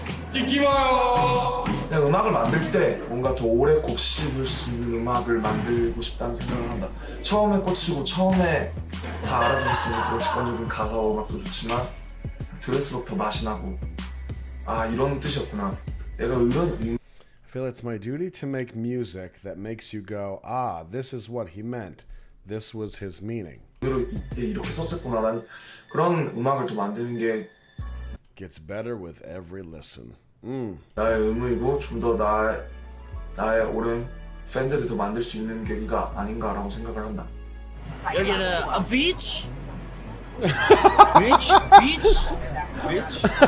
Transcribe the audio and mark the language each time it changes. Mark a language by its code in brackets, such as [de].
[ko] 찍지 마요. 그냥 음악을 만들 때 뭔가 더 오래 곱씹을 수 있는 음악을 만들고 싶다는 생각을 한다. 처음에 꽂히고 처음에 다 알아들을 수 있는 그런 직관적인 가사와 음악도 좋지만 들을수록 더 맛이 나고 아 이런 뜻이었구나. 내가 이런 [en] I feel it's my duty to make music that makes you go, ah, this is what he meant. This was his meaning. [ko] 이렇게 썼었구나라는 그런 음악을 또 만드는 게 [en] Gets better with every listen. [ko] 나의 의무이고 좀 더 나의 오랜 팬들을 더 만들 수 있는 계기가 아닌가라고 생각을 한다. 여기는 [en] a beach? beach? beach? beach?